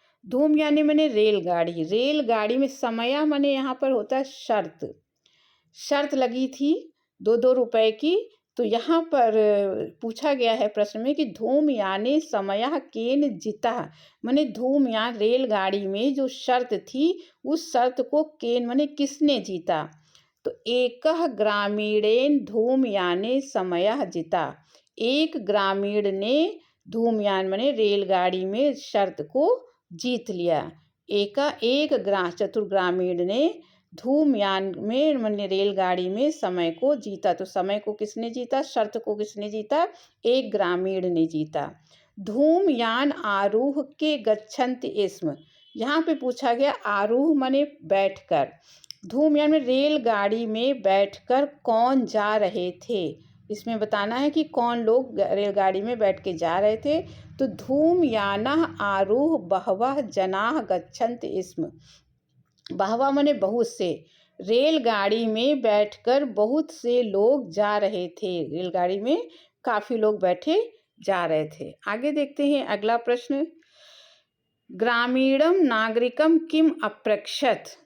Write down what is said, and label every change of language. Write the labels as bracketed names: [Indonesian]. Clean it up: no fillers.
[Hindi] धूमयाने माने रेलगाड़ी, रेलगाड़ी में समय माने यहाँ पर होता है शर्त। शर्त लगी थी 2-2 रुपए की। तो यहाँ पर पूछा गया है प्रश्न में कि [Sanskrit] धूमयाने समयः केन जिता, [Hindi] माने धूमयान रेलगाड़ी में जो शर्त थी उस शर्त को केन माने किसने जीता। [Sanskrit] तो एकः ग्रामीणेन धूमयाने समयः जिता। [Hindi] एक ग्रामीण ने धूमयान माने रेलगाड़ी में शर्त को जीत लिया। चतुर ग्रामीण ने धूमयान में माने रेलगाड़ी में समय को जीता। तो समय को किसने जीता, शर्त को किसने जीता, एक ग्रामीण ने जीता। [Sanskrit] धूमयान आरूह के गच्छन्ति स्म। [Hindi] यहाँ पे पूछा गया आरूह माने बैठकर, धूमयान में रेलगाड़ी में बैठकर कौन जा रहे थे। इसमें बताना है कि कौन लोग रेलगाड़ी में बैठ के जा रहे थे। [Sanskrit] तो धूमयानः आरूह बहवः जनाः गच्छन्ति स्म। [Hindi] बहवा माने बहुत से, रेलगाड़ी में बैठकर बहुत से लोग जा रहे थे, रेलगाड़ी में काफ़ी लोग बैठे जा रहे थे। आगे देखते हैं अगला प्रश्न। [Sanskrit] ग्रामीणम नागरिकम किम अपृक्षत।